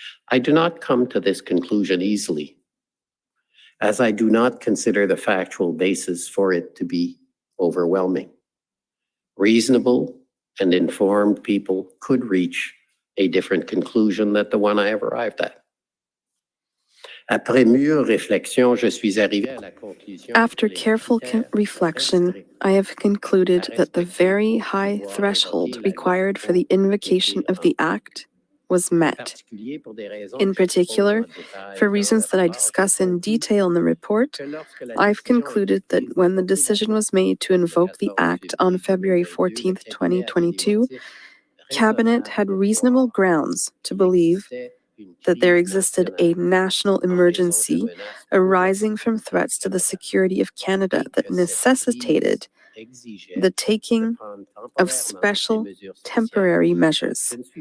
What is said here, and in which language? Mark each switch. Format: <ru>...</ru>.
<en>I do not come to this conclusion easily, as I do not consider the factual basis for it to be overwhelming. Reasonable and informed people could reach a different conclusion than the one I have arrived at.</en> <fr>Après mûre réflexion, je suis arrivé à la conclusion.</fr> <en>After careful reflection, I have concluded that the very high threshold required for the invocation of the Act was met. In particular, for reasons that I discuss in detail in the report, I've concluded that when the decision was made to invoke the Act on February 14th, 2022, Cabinet had reasonable grounds to believe that there existed a national emergency arising from threats to the security of Canada that necessitated the taking of special temporary measures.</en>